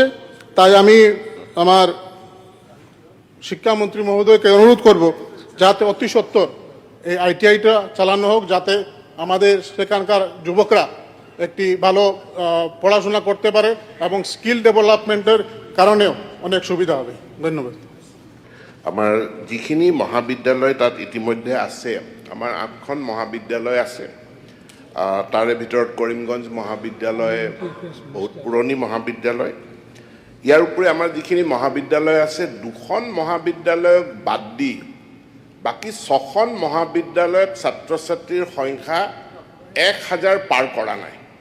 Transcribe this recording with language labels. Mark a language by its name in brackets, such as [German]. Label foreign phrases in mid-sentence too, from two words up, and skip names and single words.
[Bangla] তাই আমি আমার শিক্ষামন্ত্রী মহোদয়কে অনুরোধ করব যাতে অতি সত্বর এই আইটিআইটা চালানো হোক, যাতে আমাদের সেখানকার যুবকরা একটি ভালো পড়াশোনা করতে পারে এবং [English] skill development-er [Bangla] কারণেও অনেক সুবিধা হবে। ধন্যবাদ। [Assamese] আমাৰ যিখিনি মহাবিদ্যালয় তাত ইতিমধ্যে আছে, আমাৰ 8খন মহাবিদ্যালয় আছে। তাৰে ভিতৰত কৰিমগঞ্জ মহাবিদ্যালয় বহুত পুৰণি মহাবিদ্যালয়। ইয়াৰ উপৰি আমাৰ যিখিনি মহাবিদ্যালয় আছে, 2খন মহাবিদ্যালয়ক বাদ দি বাকী 6খন মহাবিদ্যালয়ত ছাত্ৰ ছাত্ৰীৰ সংখ্যা 1000 পাৰ কৰা নাই।